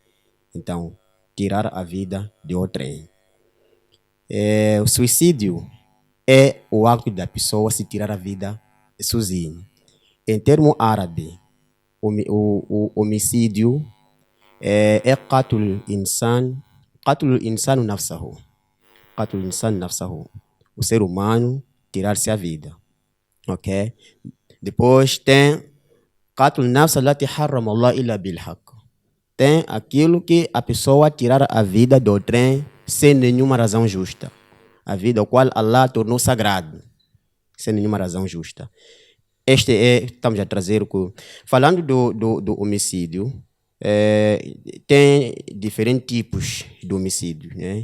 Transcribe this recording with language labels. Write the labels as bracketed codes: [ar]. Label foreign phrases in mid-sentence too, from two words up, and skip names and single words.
[pt] Então, tirar a vida de outrem. O suicídio é o ato da pessoa se tirar a vida sozinho. Em termo árabe, o homicídio é [ar] قتل الإنسان نفسه. قتل الإنسان نفسه. [pt] O ser humano tirar-se a vida, ok? Depois tem [ar] قتل النفس التي حرم الله إلا بالحق. [pt] Tem aquilo que a pessoa tirar a vida do outrem sem nenhuma razão justa. A vida ao qual Allah tornou sagrado, sem nenhuma razão justa. Estamos a trazer falando do homicídio, tem diferentes tipos de homicídio, né?